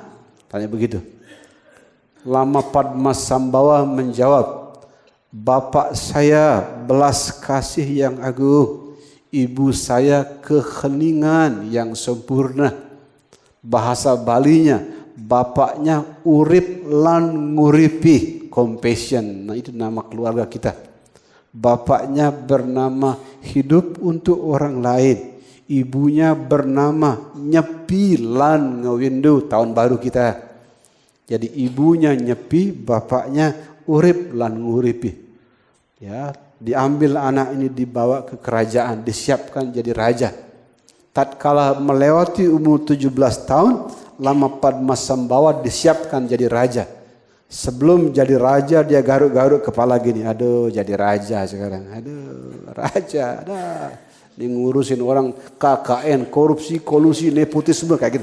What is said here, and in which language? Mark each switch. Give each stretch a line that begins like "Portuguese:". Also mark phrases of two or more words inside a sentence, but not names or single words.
Indonesian: Tanya begitu. Lama Padmasambhava menjawab, "Bapak saya belas kasih yang agung, ibu saya keheningan yang sempurna." Bahasa Balinya, bapaknya
Balinese: urip lan nguripi,
Indonesian: compassion. Nah itu nama keluarga kita. Bapaknya bernama hidup untuk orang lain. Ibunya bernama
Balinese: nyepi lan ngewindu,
Indonesian: tahun baru kita. Jadi ibunya nyepi, bapaknya
Balinese: urip lan nguripi.
Indonesian: Ya, diambil anak ini dibawa ke kerajaan, disiapkan jadi raja. Tatkala melewati umur 17 tahun, Lama Padmasambhava disiapkan jadi raja. Sebelum jadi raja dia garuk-garuk kepala gini, aduh jadi raja sekarang, aduh raja, dah ngurusin orang KKN, korupsi, kolusi, nepotisme kayak gitu.